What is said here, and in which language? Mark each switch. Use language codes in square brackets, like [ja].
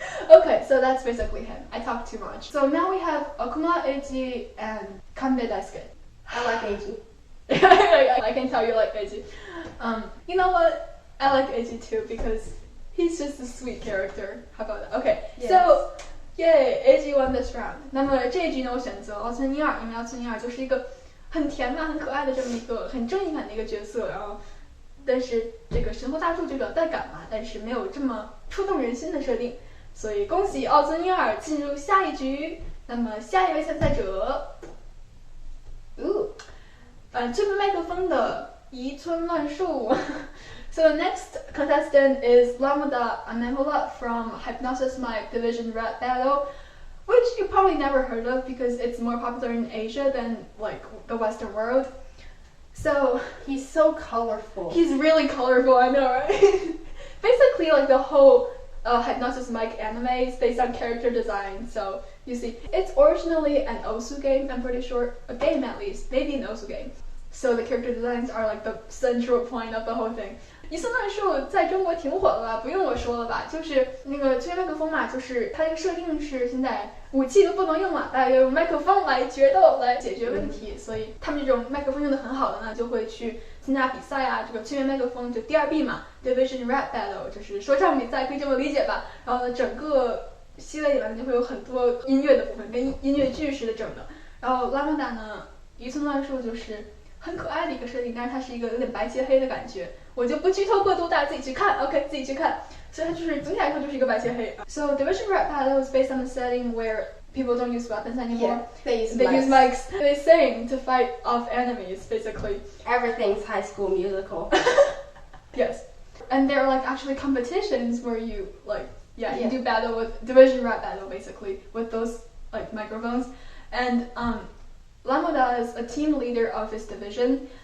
[en] Okay, so that's basically him. I talked too much. So now we have Okumura Eiji and Kanbe Daisuke. I like Eiji. I can tell you like Eiji. You know what? I like Eiji too because he's just a sweet character. How about that? Okay, yes. So yay, Eiji won this round. [zh] 那么这一局呢，我选择奥村一二，因为奥村一二就是一个很甜嘛、很可爱的这么一个很正义感的一个角色，然后。但是这个神话大树就比较带感嘛，但是没有这么触动人心的设定，所以恭喜奥村一二进入下一局。那么下一位参赛者，这边麦克风的移村乱树。 [en] So the next contestant is Lamuda Anemula from Hypnosis Mic Division Rap Battle, which you probably never heard of because it's more popular in Asia than like the Western world. So he's so colorful. He's really colorful, I know, right? Basically, like the whole Hypnosis Mic anime is based on character design. So you see, it's originally an Osu game. I'm pretty sure a game at least, maybe an Osu game. So the character designs are like the central point of the whole thing. [zh] 移村乱树在中国挺火的吧，不用我说了吧，就是那个吹麦克风嘛，就是它这个设定是现在武器都不能用嘛，大家要用麦克风来决斗来解决问题，所以他们这种麦克风用的很好的呢，就会去参加比赛啊，这个吹麦克风就第二 B 嘛 ，Division Rap Battle 就是说唱比赛，可以这么理解吧。然后呢，整个系列里面就会有很多音乐的部分，跟音乐剧似的整的。然后拉莫达呢，移村乱树就是很可爱的一个设定，但是它是一个有点白切黑的感觉。我就不剧透过多，大家自己去看 ，OK， 自己去看。所以它就是总体来说就是一个白切黑。 [en] So Division Rap Battle is based on the setting where people don't use weapons anymore. Yeah, they use mics. They sing to fight off enemies, basically. Everything's High School Musical. Yes, and there are like actually competitions where you like you do battle with Division Rap Battle basically with those like microphones, and Lamoda is a team leader of his division.